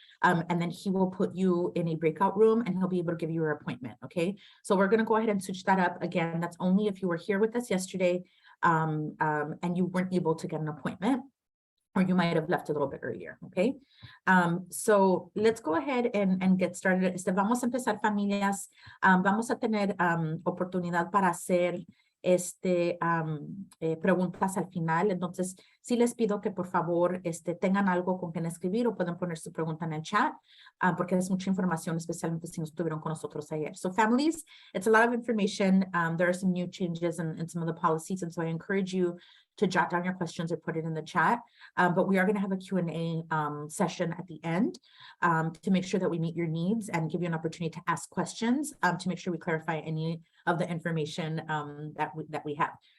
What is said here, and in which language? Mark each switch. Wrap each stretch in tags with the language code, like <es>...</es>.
<en>And then he will put you in a breakout room and he'll be able to give you your appointment, okay? So we're gonna go ahead and switch that up. Again, that's only if you were here with us yesterday and you weren't able to get an appointment, or you might have left a little bit earlier, okay? So let's go ahead and get started.</en> <es>Vamos a empezar, familias. Vamos a tener oportunidad para hacer preguntas al final. Entonces, sí les pido que por favor tengan algo con quien escribir o pueden poner su pregunta en el chat, porque es mucha información, especialmente si no estuvieron con nosotros ayer.</es> <en>So families, it's a lot of information. There are some new changes in some of the policies, and so I encourage you to jot down your questions or put it in the chat. But we are going to have a Q&A session at the end to make sure that we meet your needs and give you an opportunity to ask questions to make sure we clarify any of the information that we have.</en>